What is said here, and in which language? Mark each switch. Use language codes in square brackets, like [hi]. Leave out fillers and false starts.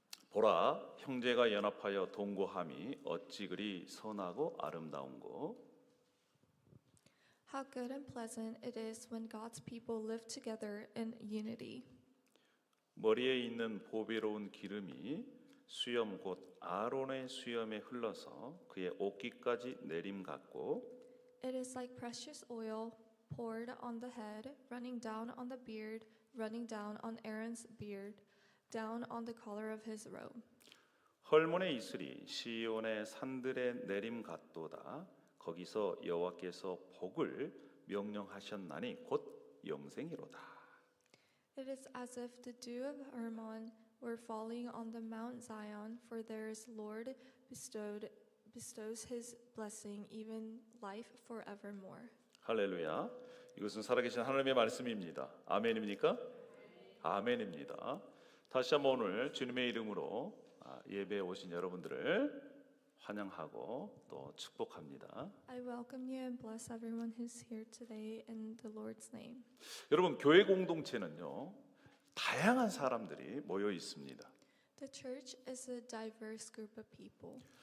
[ko] 보라, 형제가 연합하여 동거함이 어찌 그리 선하고 아름다운고. [en] How good and pleasant it is when God's people live together in unity. [ko] 머리에 있는 보배로운 기름이 수염 곧 아론의 수염에 흘러서 그의 옷깃까지 내림 같고. [en] It is like precious oil poured on the head, running down on the beard, running down on Aaron's beard, down on the collar of his robe. [ko] 헐몬의 이슬이 시온의 산들에 내림 같도다. 거기서 여호와께서 복을 명령하셨나니 곧 영생이로다. [en] It is as if the dew of Hermon were falling on the Mount Zion, for there's Lord bestows his blessing, even life forevermore. [ko] 할렐루야. 이것은 살아계신 하나님의 말씀입니다. 아멘입니까? 아멘입니다. 다시 한번 오늘 주님의 이름으로 예배에 오신 여러분들을 환영하고 또 축복합니다. [en] I welcome you and bless everyone who's here today in the Lord's name. [ko] 여러분, 교회 공동체는요, 다양한 사람들이 모여 있습니다. [en] The church is a diverse group of people.